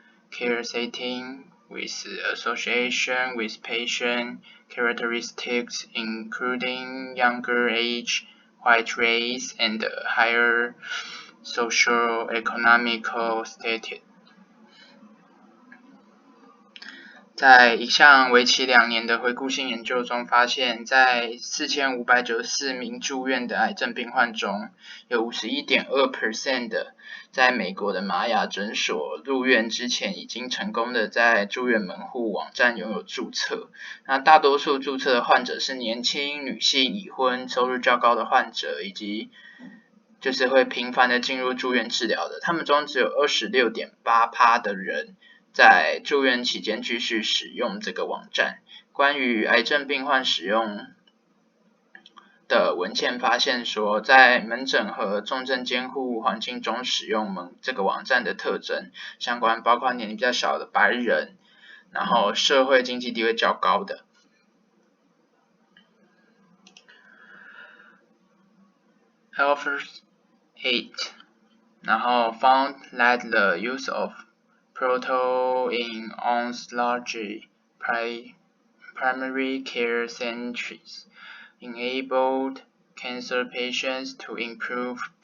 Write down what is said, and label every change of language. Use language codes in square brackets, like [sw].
[en] care setting with association with patient characteristics including younger age, white race, and higher socio-economical status. [zh] 在一项为期2年的回顾性研究中发现，在4594名住院的癌症病患中，有 51.2% 的在美国的玛雅诊所入院之前已经成功的在住院门户网站拥有注册。那大多数注册的患者是年轻、女性、已婚、收入较高的患者，以及就是会频繁的进入住院治疗的。他们中只有 26.8% 的人在住院期间继续使用这个网站。关于癌症病患使用的文献发现说，在门诊和重症监护环境中使用这个网站的特征相关，包括年龄比较小的白人，然后社会经济地位较高的。 [en] Health 8， [zh] 然后 [en] found that the use of portal in oncology primary care centers enabled cancer patients to improve